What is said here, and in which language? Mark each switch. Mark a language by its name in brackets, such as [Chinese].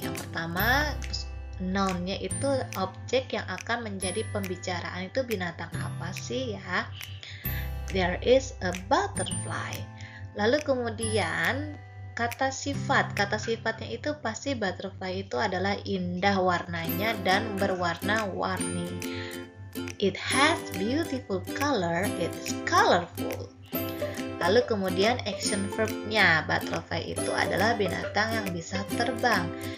[Indonesian] Yang pertama, noun-nya itu objek yang akan menjadi pembicaraan. Itu binatang apa sih ya? [English] There is a butterfly. [Indonesian] Lalu kemudian kata sifat. Kata sifatnya itu pasti butterfly itu adalah indah warnanya dan berwarna-warni. [English] It has beautiful color, it's colorful. [Indonesian] Lalu kemudian action verb-nya, butterfly itu adalah binatang yang bisa terbang.